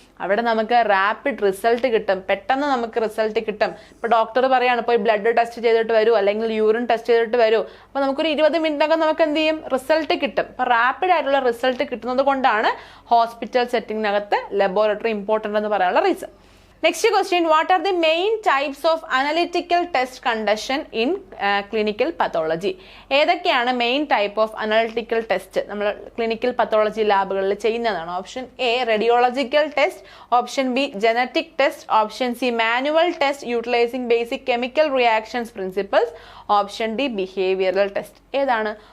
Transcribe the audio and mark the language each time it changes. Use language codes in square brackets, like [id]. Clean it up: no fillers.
[ml] അവിടെ നമുക്ക് rapid result കിട്ടും, പെട്ടെന്ന് നമുക്ക് റിസൾട്ട് കിട്ടും. ഇപ്പൊ ഡോക്ടർ പറയാണ് പോയി ബ്ലഡ് ടെസ്റ്റ് ചെയ്തിട്ട് വരൂ, അല്ലെങ്കിൽ യൂറിൻ ടെസ്റ്റ് ചെയ്തിട്ട് വരൂ. അപ്പൊ നമുക്കൊരു 20 മിനിറ്റിനകം നമുക്ക് എന്ത് ചെയ്യും? റിസൾട്ട് കിട്ടും. അപ്പൊ റാപ്പിഡ് ആയിട്ടുള്ള റിസൾട്ട് കിട്ടുന്നത് കൊണ്ടാണ് ഹോസ്പിറ്റൽ സെറ്റിംഗിനകത്ത് ലബോറട്ടറി ഇമ്പോർട്ടൻ്റ് എന്ന് പറയാനുള്ള reason. [en] Next question, what are the main types of analytical test conduction in clinical pathology? [ml] ഏതൊക്കെയാണ് main type of analytical test നമ്മൾ ക്ലിനിക്കൽ പത്തോളജി ലാബുകളിൽ ചെയ്യുന്നതാണ്? [en] Option A radiological test, option B genetic test, option C manual test utilising basic chemical reactions principles, option D behavioural test. ഏതാണ്?